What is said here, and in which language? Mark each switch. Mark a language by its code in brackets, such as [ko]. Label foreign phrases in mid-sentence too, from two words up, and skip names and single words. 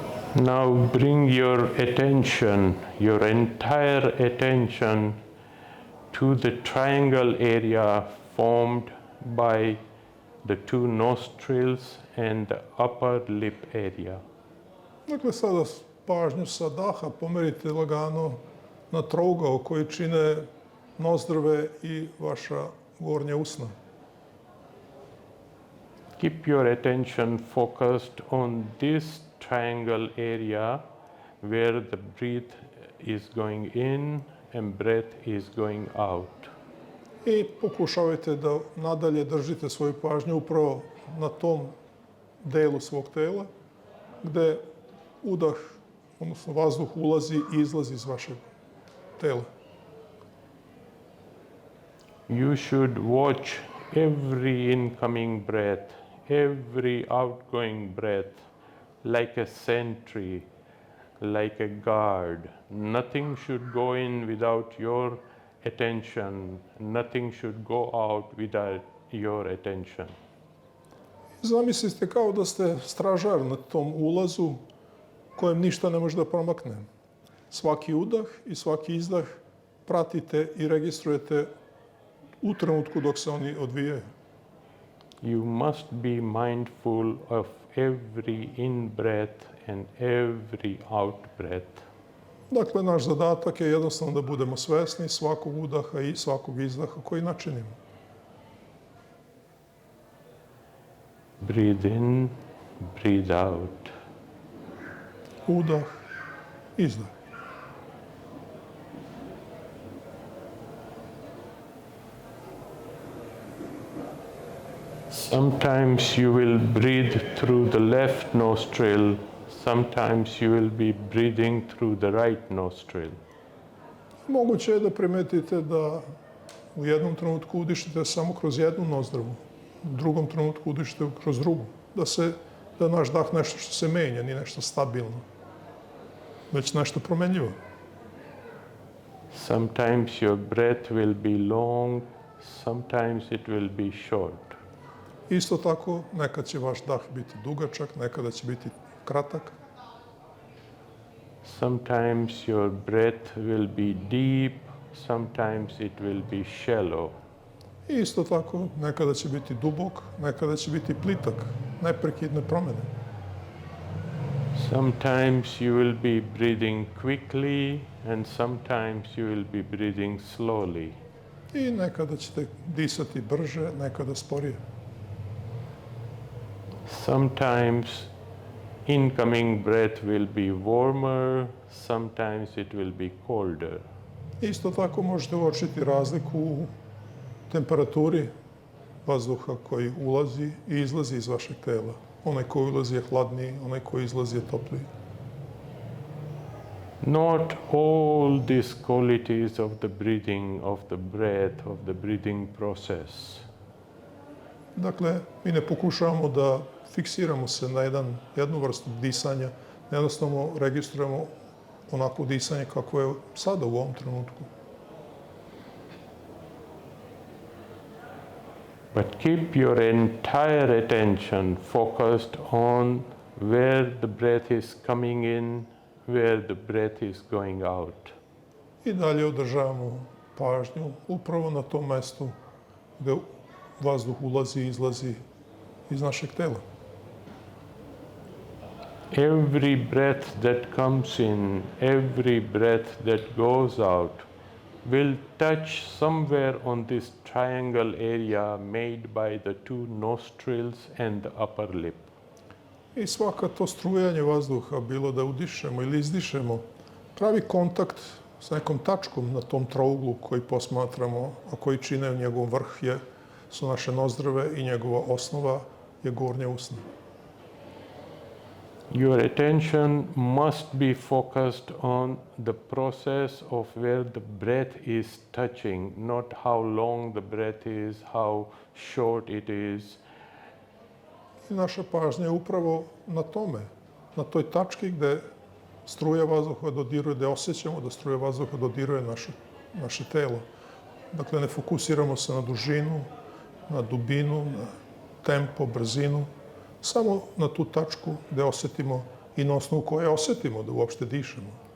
[en] Now bring your attention, your entire attention to the triangle area formed by the two nostrils and the upper lip area. [sr] Dakle, sada pažnju sa daha pomerite lagano na trougao koji čine nozdrve i vaša gornja usna. [en] Keep your attention focused on this triangle area where the breath is going in and breath is going out. [sr] I pokušavajte da nadalje držite svoju pažnju upravo na tom delu svog tela gde udah, odnosno vazduh ulazi i izlazi iz vašeg tela. [en] You should watch every incoming breath, every outgoing breath like a sentry, like a guard. Nothing should go in without your attention. Nothing should go out without your attention. [sr] Zamislite kao da ste stražar na tom ulazu kojem ništa ne može da promakne. Svaki udah i svaki izdah pratite i registrujete u trenutku dok se oni odvijaju. [en] You must be mindful of every in-breath and every out-breath. [sr] Dakle, naš zadatak je jednostavno da budemo svesni svakog udaha i svakog izdaha koji načinimo. [en] Breathe in, breathe out. [sr] Udah, izdah. [en] Sometimes you will breathe through the left nostril, sometimes you will be breathing through the right nostril. [sr] Moguće je da primetite da u jednom trenutku udišete samo kroz jednu nozdrvu, u drugom trenutku udišete kroz drugu. Da je naš dah nešto što se menja, nije nešto stabilno, već nešto promenljivo. [en] Sometimes your breath will be long, sometimes it will be short. [sr] Isto tako, nekad će vaš dah biti dugačak, nekada će biti kratak. [en] Sometimes your breath will be deep, sometimes it will be shallow. [sr] Isto tako, nekada će biti dubok, nekada će biti plitak, neprekidne promene. [en] Sometimes you will be breathing quickly and sometimes you will be breathing slowly. [sr] I nekada ćete disati brže, nekada sporije. [en] Sometimes incoming breath will be warmer, sometimes it will be colder. [sr] Isto tako možete uočiti razliku u temperaturi vazduha koji ulazi i izlazi iz vašeg tela. Onaj koji ulazi je hladniji, onaj koji izlazi je topliji. [en] Not all these qualities of the breathing, of the breath, of the breathing process. [sr] Dakle, mi ne pokušavamo da fiksiramo se na jednu vrstu disanja, jednostavno registrujemo onako disanje kako je sada u ovom trenutku. [en] But keep your entire attention focused on where the breath is coming in, where the breath is going out. [sr] I dalje održavamo pažnju upravo na tom mestu gde vazduh ulazi i izlazi iz našeg tela. [en] Every breath that comes in, every breath that goes out will touch somewhere on this triangle area made by the two nostrils and the upper lip. [sr] I svaka to strujanje vazduha, bilo da udišemo ili izdišemo, pravi kontakt s nekom tačkom na tom trouglu koji posmatramo, a koji čine njegov vrh su naše nozdrve i njegova osnova je gornja usna. Your attention must be focused on the process of where the breath is touching, not how long the breath is, how short it is. I naša pažnja je upravo na tome, na toj tački gde struja vazduha dodiruje, gde osjećamo da struja vazduha dodiruje naše telo. Dakle, ne fokusiramo se na dužinu, na dubinu, na tempo, brzinu, samo na tu tačku gde osjetimo i na osnovu koje osjetimo da uopšte dišemo.